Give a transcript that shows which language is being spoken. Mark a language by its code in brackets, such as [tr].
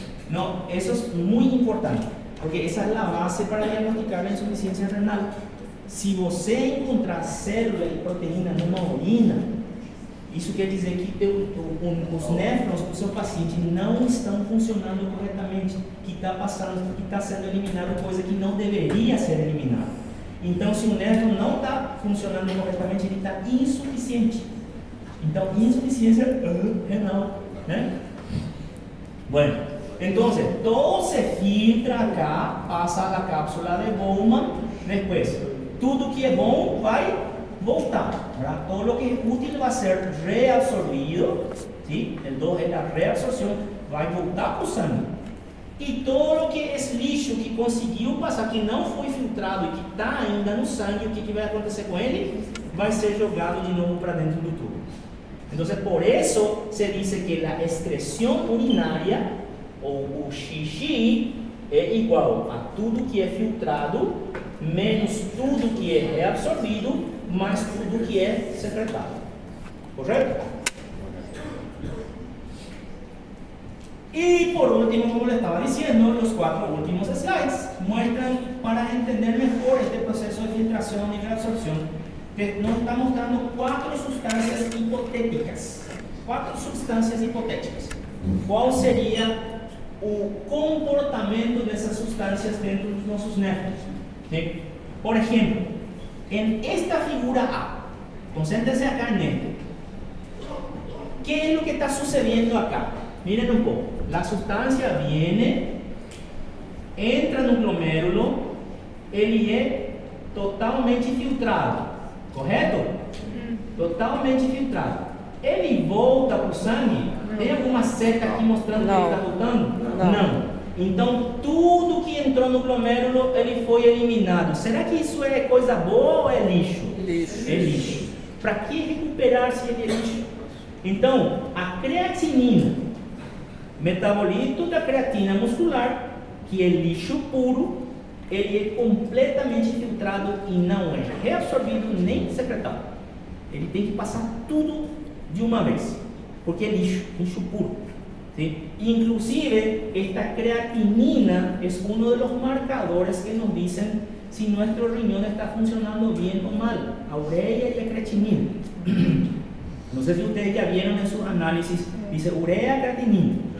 [es] No, eso es muy importante, porque esa es la base para diagnosticar la insuficiencia renal. [pt] Se você encontrar célula e proteína numa urina, isso quer dizer que os néfrons do seu paciente não estão funcionando corretamente, que está sendo eliminado coisa que não deveria ser eliminada. Então, se o néfron não está funcionando corretamente, ele está insuficiente. Então, insuficiência renal, né? [es] Bueno, entonces, todo se filtra acá, pasa a la cápsula de Bowman, después, [pt] tudo que é bom vai voltar, [es] ¿verdad? Todo lo que es útil va a ser reabsorbido, ¿sí? El 2 es la reabsorción, [pt] vai voltar para o sangue. E [es] todo lo que [pt] é lixo que conseguiu passar, que não foi filtrado e que está ainda no sangue, o que vai acontecer com ele? Vai ser jogado de novo para dentro do tubo. Então, por isso se diz que a excreção urinária, ou o xixi, é igual a tudo que é filtrado, menos tudo que é reabsorvido, mais tudo que é secretado. Correto? [es] Y por último, como les estaba diciendo, los 4 últimos slides muestran, para entender mejor este proceso de filtración y reabsorción, que nos está mostrando 4 sustancias hipotéticas. 4 sustancias hipotéticas. ¿Cuál sería [pt] o comportamento dessas substâncias dentro dos nossos néfrons? ¿Sí? [es] Por ejemplo, en esta figura A, concéntrense acá en esto. ¿Qué es lo que está sucediendo acá? Miren un poco. La sustancia viene, entra en un glomérulo, [pt] ele é totalmente filtrado, correto? Totalmente filtrado. Ele volta para o sangue? Tem alguma seta aqui mostrando que ele está voltando? Não. Então, tudo que entrou no glomérulo, ele foi eliminado. Será que isso é coisa boa ou é lixo? Lixo. É lixo. Para que recuperar se ele é lixo? Então, a creatinina, metabolito da creatina muscular, que é lixo puro, ele é completamente filtrado e não é reabsorvido nem secretado. Ele tem que passar tudo de uma vez, porque é lixo, lixo puro. [es] ¿Sí? Inclusive, esta creatinina es uno de los marcadores que nos dicen si nuestro riñón está funcionando bien o mal, [pt] a urea y a creatinina. [es] No sé si ustedes ya vieron en sus análisis, dice urea, creatinina.